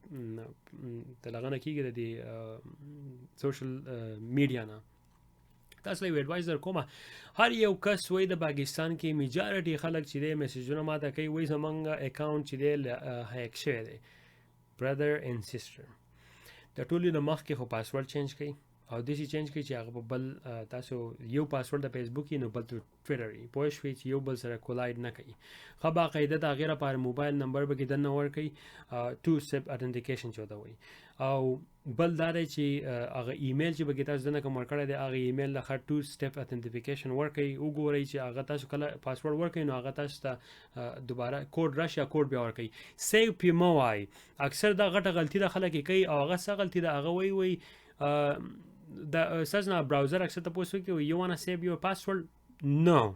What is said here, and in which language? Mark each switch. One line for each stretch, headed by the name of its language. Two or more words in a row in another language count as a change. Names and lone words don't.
Pashto: د لغه نه کېږي د دې سوشل میډیا نه تاسو له یو ایډوایز در کومه هر یو کس وایي د پاکستان کې میجارټي خلک چې دی میسیجونه ماته کوي وایي زمونږ اکاؤنٹ چې دی هیک شوی دی
English: brother and sister
Pashto: د ټولو نه مخکې خو پاسورډ چینج کوي او داسې چینج کوي چې هغه په بل تاسو یو پاسورډ د فیسبوک نو بل ټویټر وي پوه شوئ چې یو بل سره کولایډ نه کوي ښه باقاعده د هغې لپاره موبایل نمبر به کې دننه ورکوي
English: 2 step authentication
Pashto: چې ورته وایي او بل دا دی چې هغه ایمیل چې به کې تاسو دننه کوم ورکړی دی هغه ایمیل له
English: 2 step authentication
Pashto: ورکوي وګورئ چې هغه تاسو کله پاسورډ ورکوي نو هغه تاسو ته دوباره کوډ راشي یا کوډ بیا ورکوي سیو پې مه وایي اکثر دا غټه غلطي ده خلک یې کوي او هغه څه غلطي ده هغه وایي د ستاسو نه براوزر اکثر تاسو کوي یو
English: wanna save your password
Pashto: نو